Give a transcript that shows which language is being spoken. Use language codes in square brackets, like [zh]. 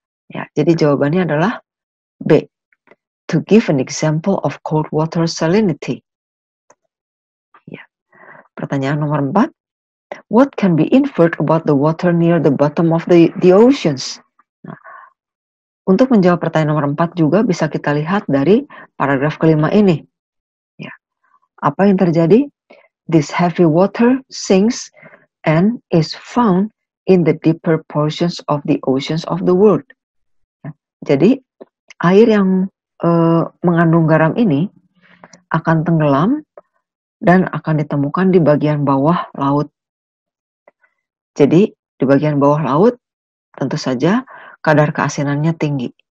[id] Ya, jadi jawabannya adalah B. [en] To give an example of cold water salinity. Ya. [id] Pertanyaan nomor 4. [en] What can be inferred about the water near the bottom of the oceans? [id] Nah, untuk menjawab pertanyaan nomor 4 juga bisa kita lihat dari paragraf kelima ini. Ya. Apa yang terjadi? [en] This heavy water sinks and is found in the deeper portions of the oceans of the world. [id] Ya. Jadi, air yang mengandung garam ini akan tenggelam dan akan ditemukan di bagian bawah laut. Jadi, di bagian bawah laut, tentu saja kadar keasinannya tinggi.